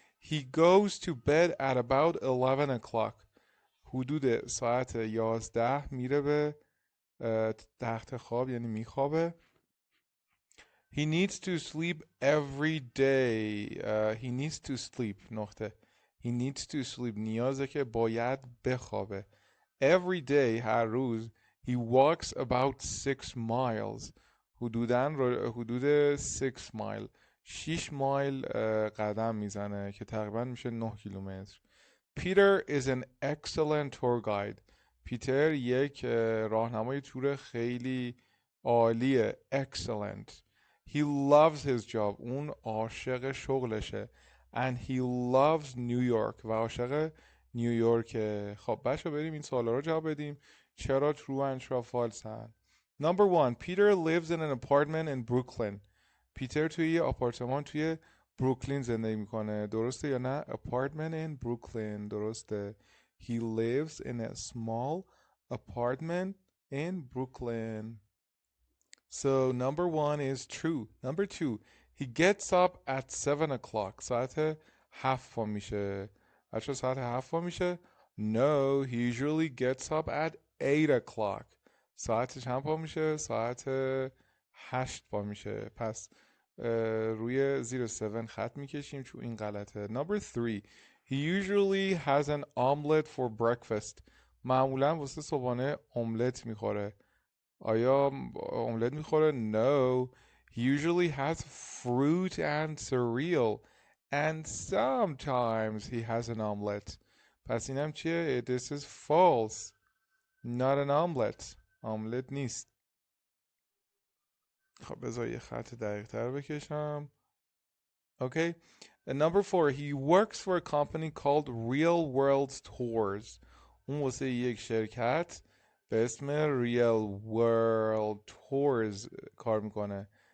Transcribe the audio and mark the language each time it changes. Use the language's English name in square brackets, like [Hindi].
[English] He goes to bed at about 11 o'clock. [Persian] حدود ساعت 11 میره به تخت خواب، یعنی میخوابه. [English] He needs to sleep every day. He needs to sleep [Persian] نقطه. [English] He needs to sleep. [Persian] نیازه که باید بخوابه. [English] Every day [Persian] هر روز. [English] He walks about 6 miles. [Persian] حدود 6 مایل. 6 مایل قدم میزنه که تقریبا میشه 9 کیلومتر. [English] Peter is an excellent tour guide. [Persian] پیتر یک راهنمای تور خیلی عالیه. [English] Excellent. He loves his job. [Persian] اون عاشق شغلشه. [English] And he loves New York. [Persian] و عاشق نیویورک. خب بچه بریم این سوالا رو جواب بدیم. چرا [English] true and چرا false [Persian] هن؟ [English] Number 1. Peter lives in an apartment in Brooklyn. [Persian] پیتر توی یه آپارتمان توی بروکلین زندگی میکنه. درسته یا نه؟ [English] Apartment in Brooklyn. [Persian] درسته. [English] He lives in a small apartment in Brooklyn. So number 1 is true. Number 2. He gets up at 7 o'clock. [Persian] ساعت 7 پا میشه. بچه ساعت 7 پا میشه. [English] No, he usually gets up at 8 o'clock. [Persian] ساعت چند پا میشه؟ ساعت 8 پا میشه. پس روی زیر 7 خط میکشیم چون این غلطه. [English] Number 3. He usually has an omelet for breakfast. [Persian] معمولا واسه صبحانه املت میخوره. آیا املت میخوره؟ [English] No. He usually has fruit and cereal. And sometimes he has an omelet. [Persian] پس اینم چیه؟ [English] This is false. Not an omelet. [Persian] املت نیست. خب بذار یه خط دقیق تر بکشم. [English] Okay. And number 4. He works for a company called Real World Tours. [Persian] اون واسه یک شرکت به اسم Real World Tours کار میکنه.